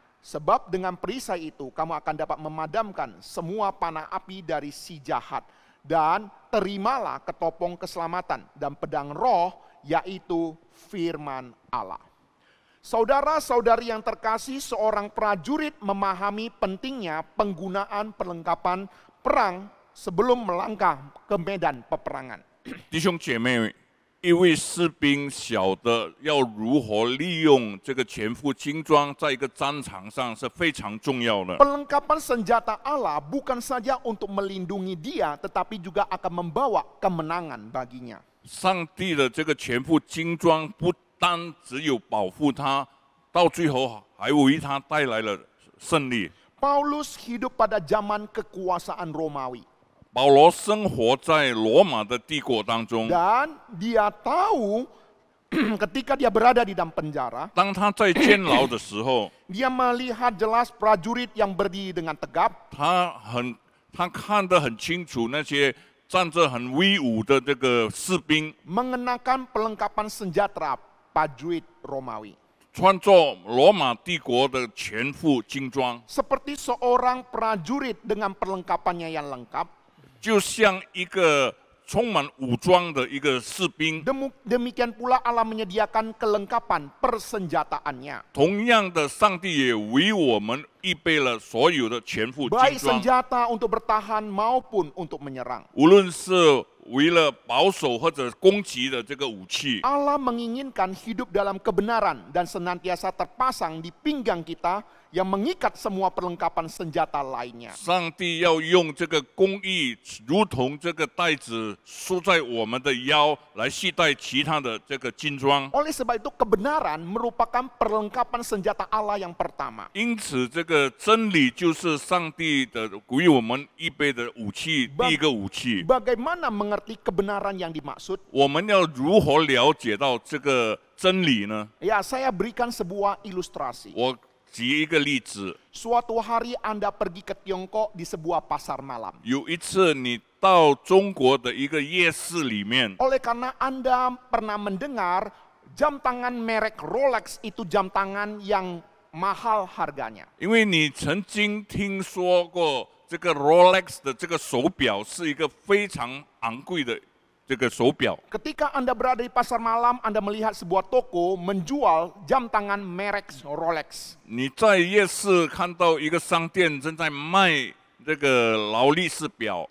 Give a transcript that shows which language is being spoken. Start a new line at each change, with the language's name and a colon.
Indonesian: Sebab dengan perisai itu kamu akan dapat memadamkan semua panah api dari si jahat. Dan terimalah ketopong keselamatan dan pedang roh yaitu firman Allah. Saudara-saudari yang terkasih, seorang prajurit memahami pentingnya penggunaan perlengkapan perang sebelum melangkah ke medan peperangan.
Chinese: 弟兄姐妹，一位士兵晓得要如何利用这个全副军装，在一个战场上是非常重要的。
Indonesian: Perlengkapan senjata Allah bukan saja untuk melindungi dia, tetapi juga akan membawa kemenangan baginya.
Chinese: 上帝的这个全副军装不单只有保护他，到最后还为他带来了胜利。
Indonesian: Paulus hidup pada zaman kekuasaan Romawi.
Chinese: 保罗生活在罗马的帝国当中，
Indonesian: Dan dia tahu ketika dia berada di dalam penjara,
Chinese: 当他在监牢的时候，
Indonesian: dia melihat jelas prajurit yang berdiri dengan tegap,
Chinese: 他看得很清楚，那些站着很威武的这个士兵，
Indonesian: mengenakan perlengkapan senjata prajurit Romawi.
Chinese: 穿着罗马帝国的全副军装，
Indonesian: Seperti seorang prajurit dengan perlengkapannya yang lengkap,
Chinese: 就像一个充满武装的一个士兵。
Indonesian: demikian pula Allah menyediakan kelengkapan persenjataannya.
Chinese: 同样的，上帝也为我们预备了所有的全副军
Indonesian: Baik
Chinese: 装，
Indonesian: senjata untuk bertahan maupun untuk menyerang.
Chinese: 无论是为了保守或者攻击的这个武器。
Indonesian: Allah menginginkan hidup dalam kebenaran dan senantiasa terpasang di pinggang kita yang mengikat semua perlengkapan senjata lainnya.
Chinese: 上帝要用这个公义，如同这个带子束在我们的腰，来系带其他的这个军装。
Indonesian: Oleh sebab itu kebenaran merupakan perlengkapan senjata Allah yang pertama.
Chinese: 因此，这个真理就是上帝的为我们预备的武器，第一个武器。
Indonesian: Bagaimana mengerti kebenaran yang dimaksud?
Chinese: 我们要如何了解到这个真理呢？
Indonesian: Ya, saya berikan sebuah ilustrasi.
Chinese: 我举一个例子，
Indonesian: Suatu hari Anda pergi ke Tiongkok di sebuah pasar malam.
Chinese: 有一次你到中国的一个夜市里面，
Indonesian: Oleh karena Anda pernah mendengar jam tangan merek Rolex itu jam tangan yang mahal harganya.
Chinese: 因为你曾经听说过这个 Rolex 的这个手表是一个非常昂贵的这个手表。
Indonesian: Ketika Anda berada di pasar malam, Anda melihat sebuah toko menjual jam tangan merek Rolex.
Chinese: 你在夜市看到一个商店正在卖这个劳力士表，